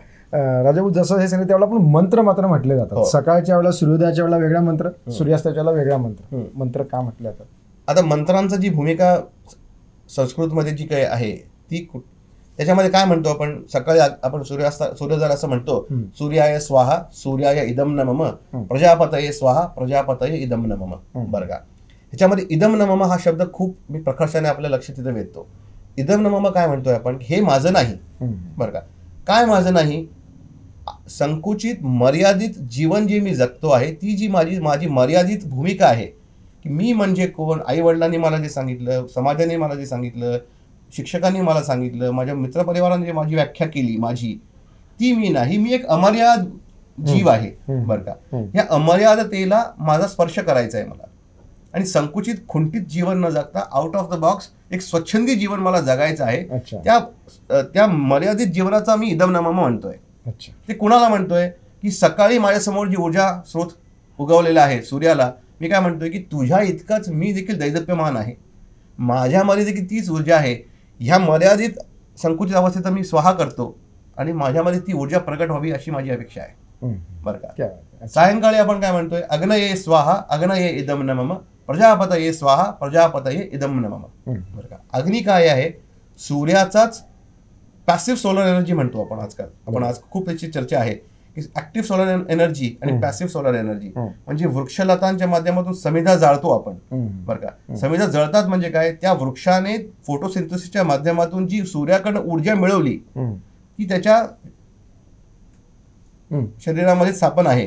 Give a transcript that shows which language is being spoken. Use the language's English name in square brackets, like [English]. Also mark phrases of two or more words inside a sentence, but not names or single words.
[Marathi] राजाभाऊ, जसं हे सांगितलं त्यावेळेला आपण मंत्र मात्र म्हटले जातात. हो. सकाळच्या वेळेला सूर्योदयाच्या वेळेला वेगळा मंत्र, सूर्यास्ताच्या वेळेला वेगळा मंत्र. मंत्र का म्हटले जातात? आता मंत्रांचं जी भूमिका संस्कृतमध्ये जी काही आहे ती त्याच्यामध्ये काय म्हणतो आपण, सकाळी आपण सूर्योदय असं म्हणतो, [Sanskrit] सूर्याय स्वाहा सूर्याय इदम न मम, प्रजापतये स्वाहा प्रजापतये इदम न मम. [Marathi] बरं का, ह्याच्यामध्ये [Sanskrit] इदम न मम [Marathi] हा शब्द खूप मी प्रकर्षाने आपल्या लक्ष तिथं वेधतो. [Sanskrit] इदम न मम [Marathi] काय म्हणतोय आपण, हे माझं नाही. बरं का, काय माझं नाही, संकुचित मर्यादित जीवन जे मी जगतो आहे ती जी माझी मर्यादित भूमिका आहे, की मी म्हणजे कोण, आई वडिलांनी मला जे सांगितलं, समाजाने मला जे सांगितलं, शिक्षकांनी मला सांगितलं, माझ्या मित्रपरिवाराने जे माझी व्याख्या केली माझी, ती मी नाही. मी एक अमर्याद जीव आहे. बरं का, या अमर्यादतेला माझा स्पर्श करायचा आहे मला, आणि संकुचित खुंटीत जीवन न जगता [English] out of the box [Marathi] एक स्वच्छंदी जीवन मला जगायचं आहे. त्या मर्यादित जीवनाचा मी [Sanskrit] इदम न मम [Marathi] म्हणतोय. ते कुणाला म्हणतोय, की सकाळी माझ्यासमोर जी ऊर्जा स्रोत उगवलेला आहे सूर्याला, मी काय म्हणतोय, की तुझ्या इतकाच मी देखील दैदप्यमान आहे, माझ्यामध्ये देखील तीच ऊर्जा आहे. ह्या मर्यादित संकुचित अवस्थेत मी स्वाहा करतो आणि माझ्यामध्ये ती ऊर्जा प्रकट व्हावी अशी माझी अपेक्षा आहे. बरं का, सायंकाळी आपण काय म्हणतोय, [Sanskrit] अग्नये स्वाहा अग्नये इदम न मम, प्रजापतये स्वाहा प्रजापतये इदम न मम. [Marathi] बरं का, अग्नी काय आहे, सूर्याचाच [English] passive solar energy [Marathi] म्हणतो आपण आजकाल. आपण आज खूप त्याची चर्चा आहे की [English] active solar energy [Marathi] आणि [English] passive solar energy, [Marathi] म्हणजे वृक्षलतांच्या माध्यमातून समिधा जाळतो आपण. बरं का, समिधा जळतात म्हणजे काय, त्या वृक्षाने फोटोसिंथेसिसच्या माध्यमातून जी सूर्याकडनं ऊर्जा मिळवली ती त्याच्या शरीरामध्ये स्थापन आहे.